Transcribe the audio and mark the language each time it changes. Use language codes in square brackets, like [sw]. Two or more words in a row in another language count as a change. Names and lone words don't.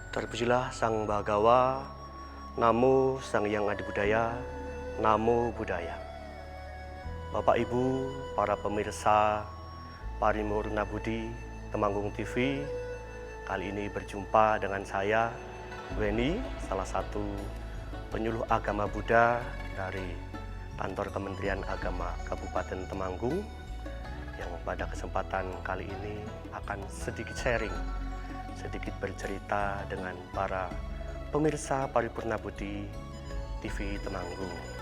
[id] Terpujilah Sang Bhagawa, Namo Sang Hyang Adibudaya, [pi] Namo Buddhaya. [id] Bapak Ibu, para pemirsa Parimurna Budi, Temanggung TV, kali ini berjumpa dengan saya, Weni, salah satu penyuluh agama Buddha dari Kantor Kementerian Agama Kabupaten Temanggung, yang pada kesempatan kali ini akan sedikit sharing, sedikit bercerita dengan para pemirsa Paripurna Budi TV Temanggung.